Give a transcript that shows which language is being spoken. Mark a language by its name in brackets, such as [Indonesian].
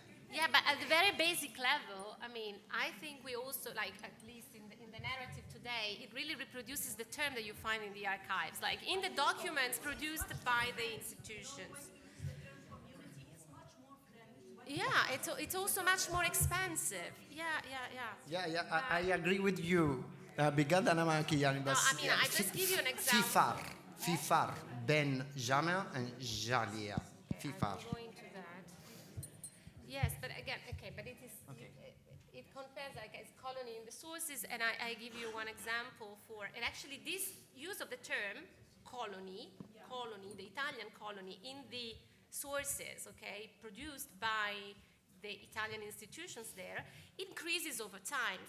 [English] Yeah, but at the very basic level, I mean, I think we also, like, at least in the narrative today, it really reproduces the term that you find in the archives, like in the documents produced by the institutions. Yeah, it's also much more expensive. Yeah. I agree with you. [Arabic] بجد أنا معك يعني بس. [English] No, I mean, I just give you an example. [Arabic] في فرق بين جامع and جالية. في فرق. [English] I'm going to that. Yes, but again, okay, but it is it compares like as colony in the sources, and I give you one example for, and actually this use of the term colony, the Italian colony in the sources, okay, produced by the Italian institutions there, increases over time.